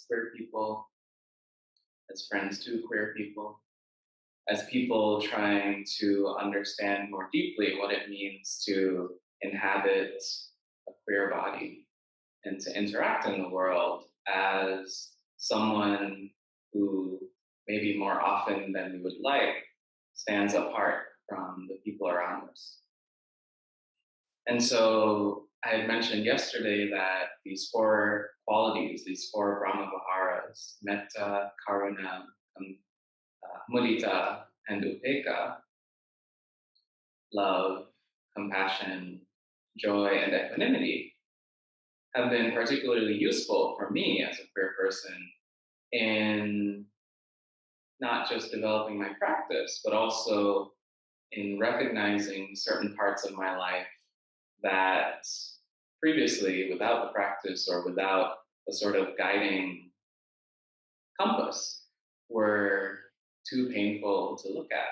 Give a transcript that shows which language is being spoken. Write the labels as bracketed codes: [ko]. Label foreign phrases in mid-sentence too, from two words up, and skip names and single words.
[en] queer people, as friends to queer people, as people trying to understand more deeply what it means to inhabit a queer body and to interact in the world as someone who, maybe more often than we would like, stands apart from the people around us. And so I had mentioned yesterday that these four qualities, these four [pi] Brahma Viharas, metta, karuna, mudita, [en] and upekkha, love, compassion, joy, and equanimity, have been particularly useful for me as a queer person in not just developing my practice, but also in recognizing certain parts of my life that previously, without the practice or without a sort of guiding compass, were too painful to look at.